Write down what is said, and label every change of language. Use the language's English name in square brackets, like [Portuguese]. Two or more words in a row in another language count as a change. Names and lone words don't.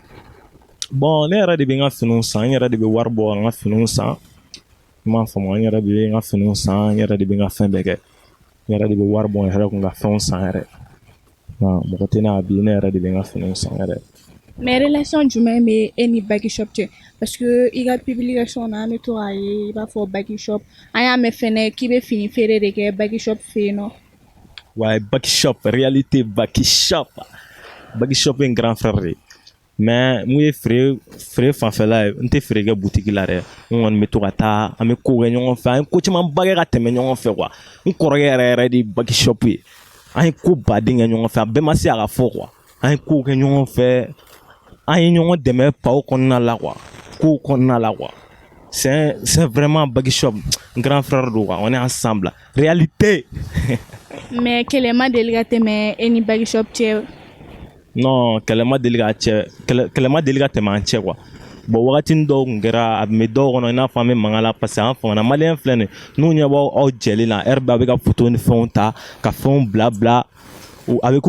[Bambara] Bon ne yɛrɛ de bɛ n ka finiw san n yɛrɛ de bɛ wari bɔ n ka finiw san i m'a faamu n yɛrɛ de bɛ n ka finiw san n yɛrɛ de bɛ n ka fɛn bɛɛ kɛ n yɛrɛ de bɛ wari bɔ n yɛrɛ kun ka fɛnw san yɛrɛ mɔgɔ tɛ ne habillé ne yɛrɛ de bɛ n ka finiw san yɛrɛ. [French] Mais relation [Bambara] jumɛn bɛ e ni Baki Shop cɛ [French] parce que [Bambara] i ka publication na an bɛ to k'a ye i b'a fɔ Baki Shop an y'a mɛn fɛnɛ k'i bɛ fini feere de kɛ Baki Shop fɛ yen nɔ. Ouais, Baki Shop réalité Baki Shop ye n [French] grand frère [Bambara] de mais mun ye feere fanfɛla ye n tɛ feere kɛ boutique la dɛ n kɔni bɛ to ka taa an bɛ ko kɛ ɲɔgɔn fɛ an ye ko camanba kɛ ka tɛmɛ ɲɔgɔn fɛ quoi n kɔrɔkɛ yɛrɛ de Baki Shop ye an ye ko baden kɛ ɲɔgɔn fɛ a bɛɛ ma se a ka fɔ quoi an ye ko kɛ ɲɔgɔn fɛ an ye ɲɔgɔn dɛmɛ paw kɔnɔna la quoi kow kɔnɔna la quoi [French] c'est vraiment [Bambara] Baki Shop n [French] grand frère [Bambara] do [French] quoi on est ensemble réalité. [Bambara] Mais kɛlɛ ma deli ka tɛmɛ e ni Baki Shop cɛ? Non kɛlɛ ma deli ka tɛmɛ an cɛ quoi bon wagati dɔw tun kɛra a tun bɛ dɔw kɔnɔ i n'a fɔ an bɛ mankan la [French] parce que [Bambara] an famana maliyɛn filɛ nin n'u ɲɛ b'aw aw jɛlen na heure bɛɛ a bɛ ka photo ni fɛnw ta ka fɛnw bila a bɛ